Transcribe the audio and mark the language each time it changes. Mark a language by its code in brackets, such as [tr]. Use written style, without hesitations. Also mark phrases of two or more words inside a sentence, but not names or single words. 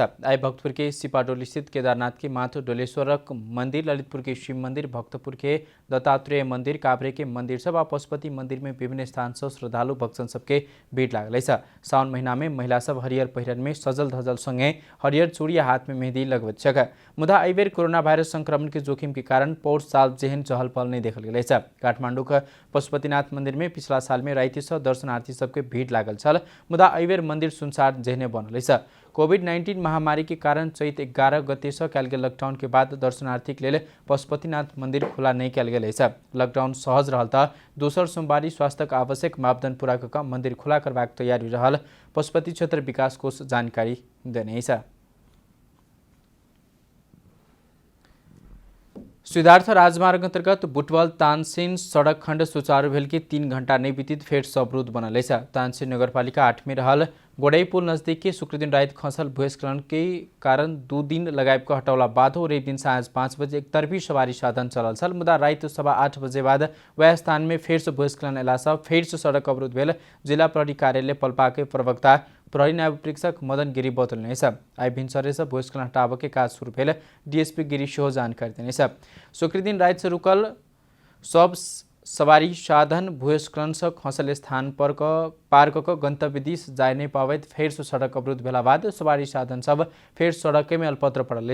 [mai] आई भक्तपुर के सिपाडोली स्थित केदारनाथ के माथ डोलेश्वरक मंदिर, ललितपुर के शिव मंदिर, भक्तपुर के दत्तात्रेय मंदिर, काभ्रे के मंदिर सब आ पशुपति मंदिर में विभिन्न स्थान से श्रद्धालु भक्तजन सबके भीड़ लागल। सावन महीना में महिला सब हरियर पहिरन में सजल धजल संगे हरियर चूड़ी हाथ में मेहंदी लगबैत छक। मुदा एहि बेर कोरोना वायरस संक्रमण के जोखिम के कारण पौष साल जेहन चहल पहल नहीं देखल गेल। काठमांडू के पशुपतिनाथ मंदिर में पिछला साल में राति से दर्शनार्थी सबके भीड़ लागल छल, मुदा एहि बेर मंदिर सुनसान जेहने बनल। कोविड-19 महामारी के कारण चैत 11 गते से कयल गेल लॉकडाउन के बाद दर्शनार्थी के लिए पशुपतिनाथ मंदिर खुला नहीं कयल गेल अछि। लॉकडाउन सहज रहल त दोसर सोमवारी स्वास्थ्य आवश्यक मापदंड पूरा कऽ मंदिर खुला करबाक तैयारी रहल पशुपति क्षेत्र विकास कोष जानकारी देने अछि। सिद्धार्थ राजमार्ग अंतर्गत बुटवल तानसेन सड़क खंड सुचारू भेल के 3 घंटा नहीं बीतित फेर से अवरुद्ध बनल अछि। तानसेन नगरपालिका 8 में रहल गोड़ई पुल नजदीक के शुक्र दिन रात खसल भूस्खलन के कारण 2 दिन लगाए को हटौला बाद हो रवि दिन साँझ 5 बजे एक तरफी सवारी साधन चलल छल, मुदा रात 8:15 बजे बाद वह स्थान में फेर से भूस्खलन अयला से फेर से सड़क अवरुद्ध भेल। जिला प्रहरी कार्यालय पलपा के प्रवक्ता प्रहरी नायब प्रीक्षक मदन गिरी बतौलनि। आई भिनसरे से भूस्खलन हटाबे के काज शुरू भेल। डीएसपी गिरी सेहो जानकारी देने। शुक्र दिन रात से रुकल सब सवारी साधन भूस्खलन से खसल स्थान पर पार क गंतव्य दिश जाय नहीं पावैत फेर से सड़क अवरुद्ध भेला बाद सवारी साधन सब फेर सड़क में अल्पत्र पड़ल।